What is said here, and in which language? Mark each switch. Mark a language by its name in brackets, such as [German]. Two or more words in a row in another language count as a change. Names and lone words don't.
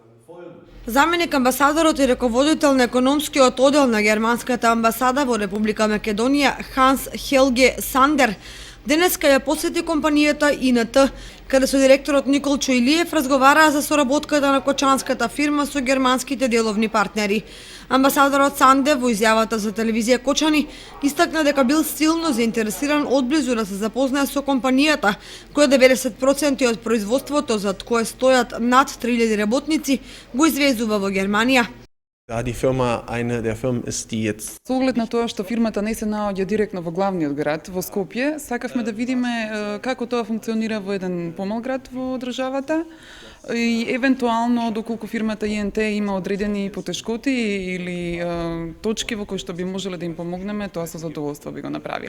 [Macedonian] Заменик амбасадорот и раководител на економскиот оддел на германската амбасада во Република Македонија Ханс Хелге Сандер денеска ја посети компанијата ИНТ, каде со директорот Никол Чоилиев разговараа за соработката на кочанската фирма со германските деловни партнери. Амбасадорот Сандер во изјавата за телевизија Кочани истакна дека бил силно заинтересиран одблизу да се запознае со компанијата, која 90% од производството зад кое стојат над 3000 работници го извезува во Германија. [German] Da die Firma eine der Firmen ist, die jetzt [Macedonian] Со оглед на тоа што фирмата не се наоѓа директно во главниот град, во Скопје, сакавме да видиме како тоа функционира во еден помал град во државата и евентуално доколку фирмата ИНТ има одредени потешкоти или точки во кои што би можеле да им помогнеме, тоа со задоволство би го направиле.